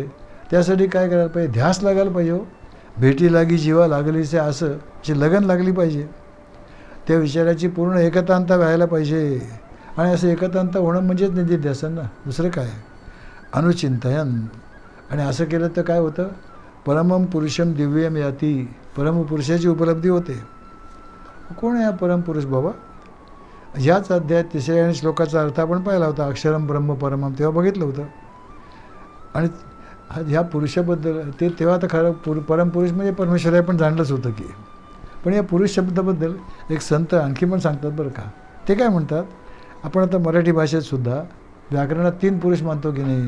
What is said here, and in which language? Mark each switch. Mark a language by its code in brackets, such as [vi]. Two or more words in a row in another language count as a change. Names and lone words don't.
[mr] त्यासाठी काय करायला पाहिजे, ध्यास लागायला पाहिजे हो. भेटी लागी जीवा लागलीचे असं जी लगन लागली पाहिजे. त्या विचाराची पूर्ण एकतांता व्हायला पाहिजे. आणि असं एकतांता होणं म्हणजेच निधिध्यासन ना, दुसरं काय. अनुचिंतन. आणि असं केलं तर काय होतं, [sa] परमम पुरुषम दिव्यम याती, [mr] परमपुरुषाची उपलब्धी होते. कोण आहे हा परमपुरुष बाबा. ह्याच अध्यायात 3 श्लोकाचा अर्थ आपण पाहिला होता, [sa] अक्षरम ब्रह्म परमम, [mr] तेव्हा बघितलं होतं. आणि ह्या पुरुषाबद्दल तेव्हा तर खरं परमपुरुष म्हणजे परमेश्वर आहे पण जाणलंच होतं की. पण या पुरुष शब्दाबद्दल एक संत आणखी पण सांगतात बरं का. ते काय म्हणतात, आपण आता मराठी भाषेत सुद्धा व्याकरणात 3 पुरुष मानतो की नाही.